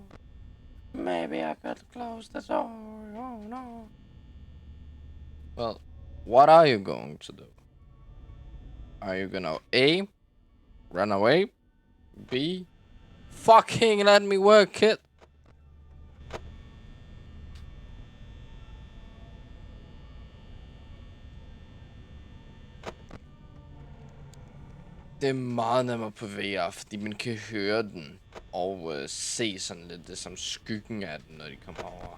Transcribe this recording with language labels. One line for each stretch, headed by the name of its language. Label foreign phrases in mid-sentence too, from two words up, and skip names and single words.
English: Maybe I could close the door. Oh no. Well, what are you going to do? Are you gonna A, run away? B, fucking let me work, kid?
Danish: Det er meget nemmere på VR, fordi man kan høre den og se sådan lidt det som skyggen af den, når de kommer over.